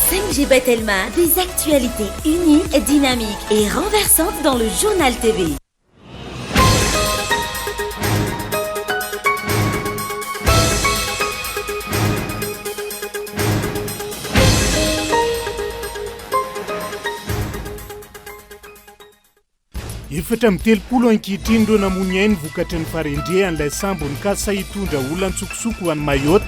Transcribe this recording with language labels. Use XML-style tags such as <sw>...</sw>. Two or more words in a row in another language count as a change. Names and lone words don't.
<fr>MGB Telma, des actualités uniques, dynamiques et renversantes dans le journal TV.</fr> <mg>Efatra mitelopolo ankehitriny ireo namony ainy vokatry ny farendrehan'ilay sambo nikasa hitondra olona ntsokosoko ho an'ny Mayotte.</mg>